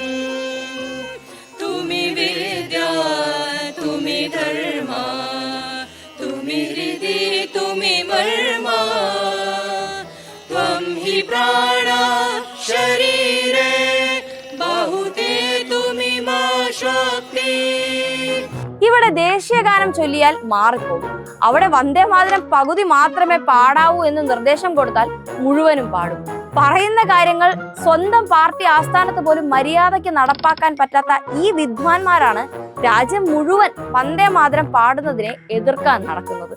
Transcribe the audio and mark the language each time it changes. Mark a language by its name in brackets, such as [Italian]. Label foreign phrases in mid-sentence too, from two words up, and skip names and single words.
[Bangla] তুমি বিদ্যা তুমি ধর্ম তুমি হৃদি তুমি মর্ম ত্বং হি প্রাণা শরীরে বাহুতে তুমি মা শক্তি. [Malayalam] ഇവിടെ ദേശീയ ഗാനം ചൊല്ലിയാൽ മാറിപ്പോകും. അവിടെ വന്ദേ മാതരം പകുതി മാത്രമേ പാടാവൂ എന്ന് നിർദ്ദേശം കൊടുത്താൽ മുഴുവനും പാടും. പറയുന്ന കാര്യങ്ങൾ സ്വന്തം പാർട്ടി ആസ്ഥാനത്ത് പോലും മര്യാദയ്ക്ക് നടപ്പാക്കാൻ പറ്റാത്ത ഈ വിദ്വാൻമാരാണ് രാജ്യം മുഴുവൻ വന്ദേ മാതരം പാടുന്നതിനെ എതിർക്കാൻ നടക്കുന്നത്.